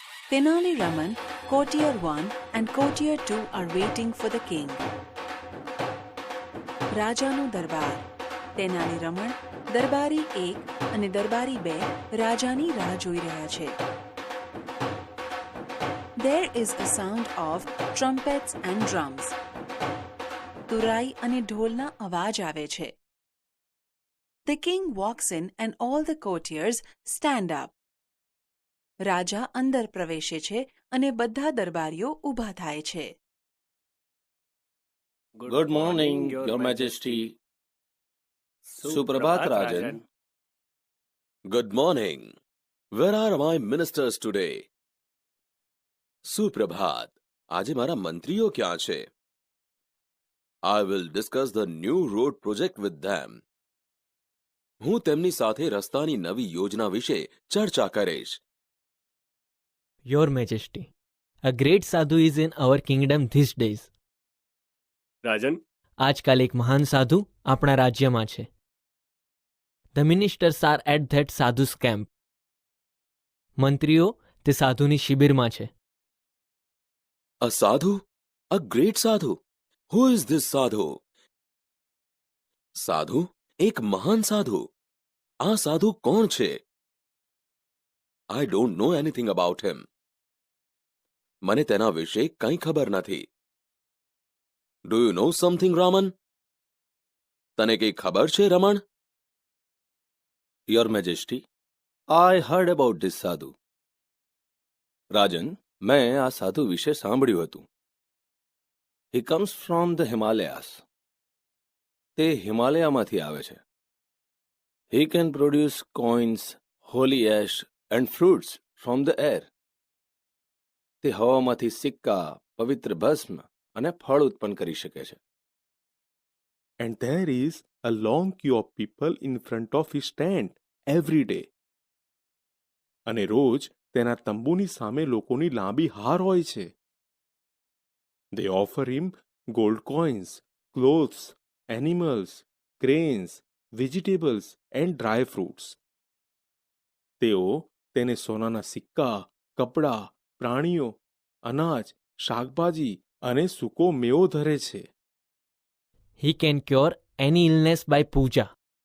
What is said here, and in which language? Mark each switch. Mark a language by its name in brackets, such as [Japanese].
[English] Tenali Raman, Courtier 1 and Courtier 2 are waiting for the king. [Gujarati] રાજાનો દરબાર. તેનાલી રમણ, દરબારી 1 અને દરબારી 2 રાજાની રાહ જોઈ રહ્યા છે. [English] There is a sound of trumpets and drums. [Gujarati] તુરાઈ અને ઢોલના અવાજ આવે છે. [English] The king walks in and all the courtiers stand up. [Gujarati] રાજા અંદર પ્રવેશે છે અને બધા દરબારીઓ ઊભા થાય છે. [English] Good morning, Your Majesty. Suprabhat, Rajan. Good morning. Where are my ministers today? [Gujarati] Suprabhat, આજે મારા મંત્રીઓ ક્યાં છે? [English] I will discuss the new road project with them. [Gujarati] હું તેમની સાથે રસ્તાની નવી યોજના વિશે ચર્ચા કરીશ. [English] Your Majesty, a great sadhu is in our kingdom these days. Rajan, [Gujarati] આજકાલ એક મહાન સાધુ આપણા રાજ્યમાં છે. [English] The ministers are at that sadhu's camp. [Gujarati] મંત્રીઓ તે સાધુની શિબિરમાં છે. [English] A sadhu? A great sadhu? Who is this sadhu? સાધુ? [Gujarati] એક મહાન સાધુ. આ સાધુ કોણ છે? [English] I don't know anything about him. [Gujarati] મને તેના વિશે કંઈ ખબર નથી. [English] Do you know something, Raman? [Gujarati] તને કંઈ ખબર છે, રમણ? [English] Your Majesty, I heard about this sadhu. [Gujarati] Rajan, મેં આ સાધુ વિશે સાંભળ્યું હતું. [English] He comes from the Himalayas. [Gujarati] તે હિમાલયામાંથી આવે છે. [English] He can produce coins, holy ash and fruits from the air. [Gujarati] તે હવામાંથી સિક્કા, પવિત્ર ભસ્મ અને ફળ ઉત્પન્ન કરી શકે છે. [English] And there is a long queue of people in front of his tent every day. [Gujarati] અને રોજ તેના તંબુની સામે લોકોની લાંબી હાર હોય છે. [English] They offer him gold coins, clothes, animals, grains, vegetables and dry fruits. [Gujarati] તેઓ તેને સોનાના સિક્કા, કપડાં, પ્રાણીઓ, અનાજ, શાકભાજી અને સૂકો મેવો ધરે છે. [English] He can cure any illness by puja.